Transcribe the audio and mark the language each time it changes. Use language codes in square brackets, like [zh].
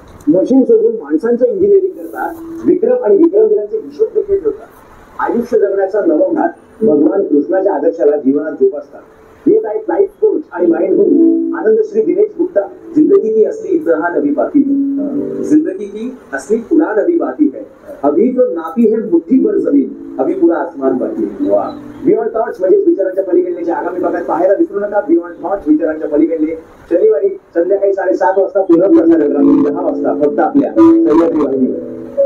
[mr] Machine शोधून माणसांचं engineering करतात, विक्रम आणि विक्रमवीरांचे हिशोब देखील ठेवतात। आयुष्य जगण्याचा नवघात भगवान कृष्णाच्या आदर्शाला जीवनात जोपासतात। ये लाइफ कोच आणि माइंड गुरु आनंद श्री दिनेश गुप्ता। [hi] जिंदगी की असली इम्तिहान अभी बाकी है, जिंदगी की असली उड़ान अभी बाकी है। अभी जो नापी है मुट्ठी भर जमीन, अभी पूरा आसमान बाकी है। [mr] वाह, बियॉन्ड थॉट्स म्हणजे विचारांच्या पलीकडले आगामी भागात पाहायला विसरू नका। बियॉन्ड थॉट्स विचारांच्या पलीकडले शनिवारी संध्याकाळी 7:30 वाजता पुन्हा प्रसारण रात्री 10 वाजता फक्त आपल्या सह्याद्री वाहिनीवर।